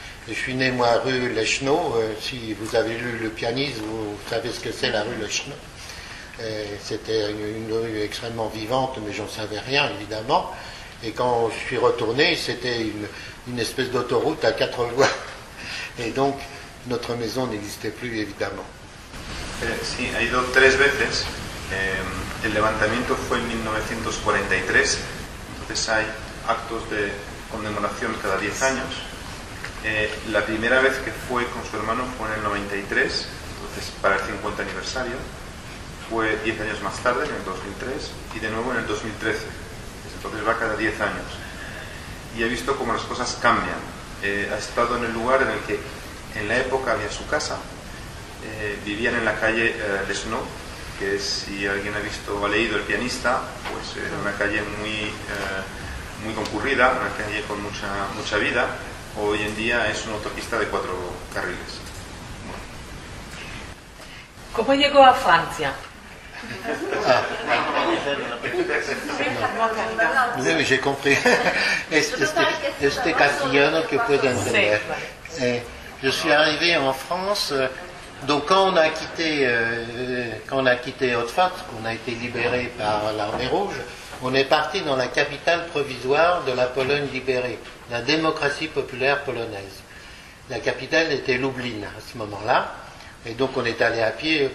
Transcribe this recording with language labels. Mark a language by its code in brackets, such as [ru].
[fr] Je suis né, moi, rue Lechno. Si vous avez lu Le Pianiste, vous savez ce que c'est la rue Lechno. C'était une rue extrêmement vivante, mais j'en savais rien, évidemment. Et quand je suis retourné, c'était une espèce d'autoroute à 4 voies. Et donc, notre maison n'existait plus, évidemment. [es] Sí, ha ido 3 veces. El levantamiento fue en 1943, entonces hay actos de conmemoración cada 10 años. La primera vez que fue con su hermano fue en el 93, entonces para el 50 aniversario. Fue 10 años más tarde, en el 2003, y de nuevo en el 2013. Entonces va cada 10 años. Y he visto cómo las cosas cambian. Ha estado en el lugar en el que en la época había su casa. Vivían en la calle Lesno, que es, si alguien ha visto o ha leído El Pianista, pues una calle muy concurrida, una calle con mucha vida. Hoy en día es una autopista de 4 carriles. ¿Cómo llegó a Francia? [fr] Oui, j'ai compris. [es] Este castellano que puede entender. [fr] Je suis arrivé en France, donc quand on a quitté Haute-Fort, qu'on a été libéré par l'armée rouge, on est parti dans la capitale provisoire de la Pologne libérée, la démocratie populaire polonaise. La capitale était Lublin à ce moment-là. Et donc on est allé à pied.